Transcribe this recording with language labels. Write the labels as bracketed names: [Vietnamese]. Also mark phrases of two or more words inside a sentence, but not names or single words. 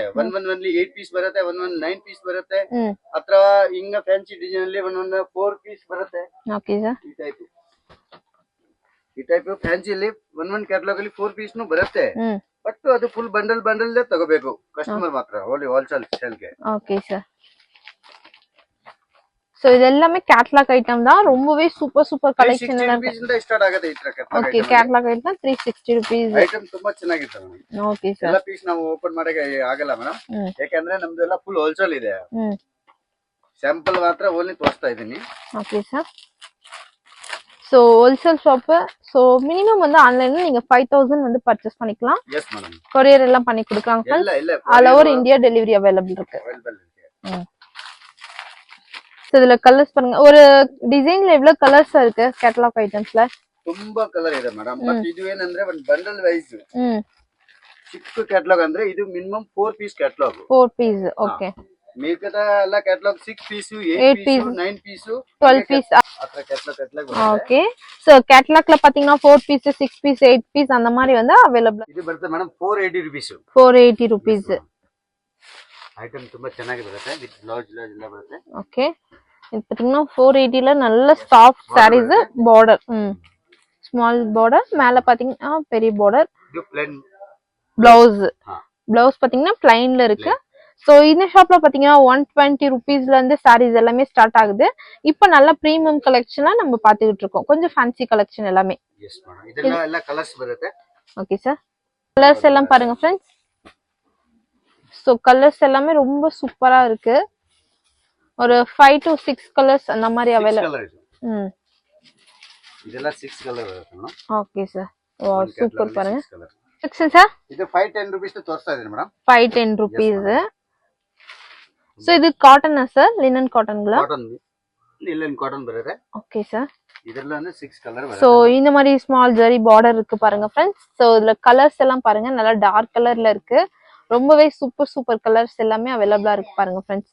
[Kannada] 1 8 ಪೀಸ್ ಬರುತ್ತೆ, 1 9 ಪೀಸ್ ಬರುತ್ತೆ. ಅತ್ರ ಹಿಂಗ [English] fancy design [Kannada] ಅಲ್ಲಿ 1 4 ಪೀಸ್ ಬರುತ್ತೆ. [English] ಓಕೆ ಸರ್. [Kannada] ಈ ಟೈಪ್ ಫ್ಯಾನ್ಸಿ ಅಲ್ಲಿ 1 ಕ್ಯಾಟಲಾಗ್ ಅಲ್ಲಿ 4 ಪೀಸ್ ಬರುತ್ತೆ. ಬಟ್ ಅದು [English] full bundle [Kannada] ತಗೋಬೇಕು ಕಸ್ಟಮರ್ ಮಾತ್ರ, [English] only wholesale sale. okay sir. [Tamil] சோ இது எல்லாமே [English] catalog item [Tamil] தான். ரொம்பவே [English] super collection [Tamil] எல்லாம் [Kannada] இருக்கு. ஸ்டார்ಟ್ ಆಗುತ್ತೆ ಈ ತರ ಕೇಟಲಾಗ್. ಓಕೆ, [English] catalog item [Kannada] 360 rupees. ಐಟಮ್ ತುಂಬಾ ಚೆನ್ನಾಗಿರುತ್ತೆ ಮೇಡಂ. [English] ಓಕೆ ಸರ್. [Kannada] ಎಲ್ಲ ಪೀಸ್ ನಾವು ಓಪನ್ ಮಾಡಕ್ಕೆ ಆಗಲ್ಲ ಮೇಡಂ, ಯಾಕಂದ್ರೆ ನಮ್ದು ಎಲ್ಲ [English] full wholesale [Kannada] ಇದೆ. ಸ್ಯಾಂಪಲ್ ಮಾತ್ರ ಓನ್ಲಿ ತೋರಿಸ್ತಾ ಇದೀನಿ. [English] ಓಕೆ ಸರ್. [Tamil] சோ [English] wholesale shop. [Tamil] சோ மினிமம் வந்து ஆன்லைன்ல நீங்க 5000 வந்து பர்ச்சேஸ் பண்ணிக்கலாம். [English] எஸ் மேடம். [Tamil] கொரியர் எல்லாம் பண்ணி கொடுக்கறாங்க. [English] all over India delivery available [Tamil] இருக்கு. சோ இதுல கலர்ஸ் பாருங்க. ஒரு டிசைன்ல எவ்வளவு கலர்ஸ் இருக்கு [English] catalog items? [Kannada] ತುಂಬಾ ಕಲರ್ ಇದೆ ಮೇಡಂ. ಬಟ್ ಇದು ಏನಂದ್ರೆ ಒಂದು [English] bundle wise [Kannada] ಚಿಕ್ಕ ಕ್ಯಾಟಲಾಗ್ ಅಂದ್ರೆ ಇದು [English] minimum 4 piece catalog. [Kannada] 4 ಪೀಸ್. ಓಕೆ. ಮಿಗದ ಎಲ್ಲ ಕ್ಯಾಟಲಾಗ್ 6 ಪೀಸ್ 8 ಪೀಸ್ 9 ಪೀಸ್ 12 ಪೀಸ್ ಅತ್ರ ಕ್ಯಾಟಲಾಗ್. ಓಕೆ. [English] so catalog [Tamil] பாத்தீங்கன்னா 4 பீஸ் 6 பீஸ் 8 பீஸ் அந்த மாதிரி வந்து அவேலபிள். [Kannada] ಇದು ಬರುತ್ತೆ ಮೇಡಂ 480 rupees. 480 rupees. ಐಟಮ್ ತುಂಬಾ ಚೆನ್ನಾಗಿ ಬರುತ್ತೆ, [English] with blouse [Kannada] ಎಲ್ಲ ಬರುತ್ತೆ. [Tamil] ಓಕೆ. ಇದು பாத்தீங்கன்னா 480 ல நல்ல [English] soft sarees, border small border, [Tamil] மேல பாத்தீங்கன்னா பெரிய border. இது plain blouse பாத்தீங்கன்னா plainல இருக்கு. சோ இந்த ஷாப்ல பாத்தீங்கன்னா 120 rupeesல இருந்து sarees எல்லாமே ஸ்டார்ட் ஆகுது. இப்போ நல்ல [English] premium collection [Tamil] நம்ம பாத்துக்கிட்டு இருக்கோம். கொஞ்சம் [English] fancy collection [Tamil] எல்லாமே. [English] yes madam. [Tamil] இதெல்லாம் எல்லா கலர்ஸ் ಬರುತ್ತೆ. [English] okay sir. [Tamil] கலர்ஸ் எல்லாம் பாருங்க फ्रेंड्स. சோ கலர்ஸ் எல்லாமே ரொம்ப சூப்பரா இருக்கு. ஒரு 5 to 6 கலர்ஸ் அந்த மாதிரி அவேலபிள். இதெல்லாம் 6 கலர் இருக்கு மேடம். [English] okay sir. wow, super [Tamil] பாருங்க. [English] section sir. [Kannada] இது 510 rupees ತೋರಿಸ್ತಾ ಇದೀನಿ ಮೇಡಂ. [Tamil] 510 rupees. சோ இது காட்டனா சார்? [English] linen cotton? [Kannada] காட்டன் ಬರುತ್ತೆ. [English] ஓகே சார். [Tamil] இதெல்லாம் வந்து 6 கலர் வரும். சோ இந்த மாதிரி [English] small jari border [Tamil] இருக்கு பாருங்க फ्रेंड्स. சோ இதுல கலர்ஸ் எல்லாம் பாருங்க, நல்லா [English] dark color [Tamil] இருக்கு. ரொம்பவே [English] super colors [Tamil] எல்லாமே அவைலபிளா இருக்கு பாருங்க ஃப்ரெண்ட்ஸ்.